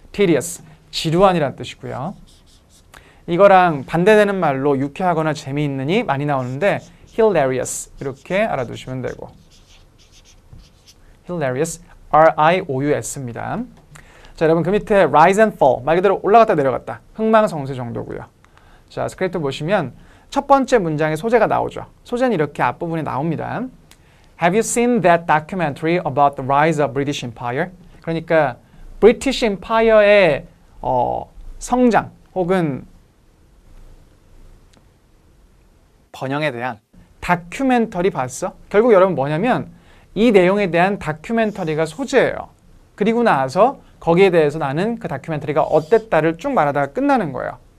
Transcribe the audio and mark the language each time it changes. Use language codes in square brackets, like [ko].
[ko] tedious, 지루한이라는 뜻이고요. 이거랑 반대되는 말로 유쾌하거나 재미있는이 많이 나오는데 hilarious 이렇게 알아두시면 되고. hilarious, RIOUS입니다. 자, 자, 여러분 그 밑에 rise and fall 말 그대로 올라갔다 내려갔다 흥망성쇠 정도고요. 자, 스크립트 보시면 첫 번째 문장에 소재가 나오죠. 소재는 이렇게 앞부분에 나옵니다. [en] Have you seen that documentary about the rise of British Empire? [ko] 그러니까 British Empire의 성장 혹은 번영에 대한 다큐멘터리 봤어? 결국 여러분 뭐냐면 이 내용에 대한 다큐멘터리가 소재예요. 그리고 나서 거기에 대해서 나는 그 다큐멘터리가 어땠다를 쭉 말하다가 끝나는 거예요.